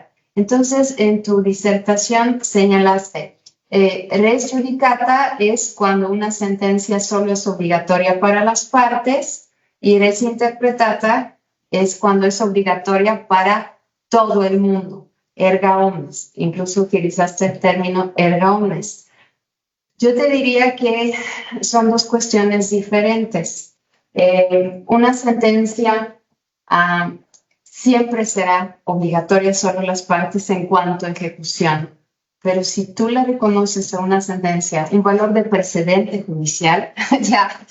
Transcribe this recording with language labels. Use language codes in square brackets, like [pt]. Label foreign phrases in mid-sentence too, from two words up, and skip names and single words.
[es] Entonces, en tu disertación señalaste, [la] res judicata [es] es cuando una sentencia solo es obligatoria para las partes y [la] res interpretata [es] es cuando es obligatoria para todo el mundo, [la] erga omnes. [es] Incluso utilizaste el término [la] erga omnes. [es] Yo te diría que son dos cuestiones diferentes. Una sentencia siempre será obligatoria solo las partes en cuanto a ejecución, pero si tú le reconoces a una sentencia un valor de precedente judicial, ya